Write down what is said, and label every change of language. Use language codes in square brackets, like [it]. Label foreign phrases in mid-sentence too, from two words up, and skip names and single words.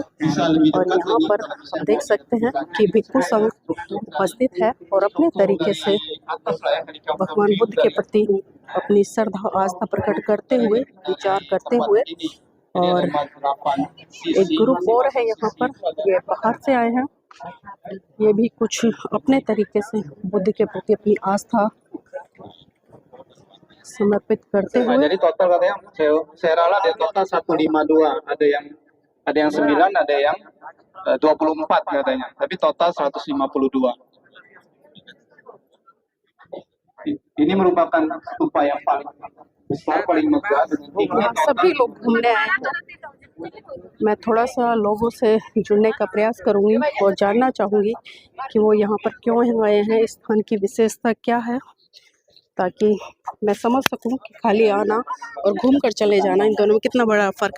[hi] और यहाँ पर आप देख सकते हैं कि भिक्षु संघ उपस्थित है और अपने तरीके से भगवान बुद्ध के प्रति अपनी श्रद्धा आस्था प्रकट करते हुए, विचार करते हुए। और एक ग्रुप और है यहाँ पर, ये बाहर से आए हैं, ये भी कुछ अपने तरीके से बुद्ध के प्रति अपनी आस्था समर्पित करते हुए। [id] Jadi total katanya saya rala ada total 152, ada yang 9, ada yang 24 katanya, tapi total 152. Ini merupakan stupa yang paling besar, paling megah dengan tingginya [hi] सभी लोग घूमने आए हैं। मैं थोड़ा सा लोगों से जुड़ने का प्रयास करूंगी और जानना चाहूँगी कि वो यहाँ पर क्यों आए हैं, इस स्थान की विशेषता क्या है, ताकि मैं समझ सकूं कि खाली आना और घूम कर चले जाना, इन दोनों में कितना बड़ा फ़र्क।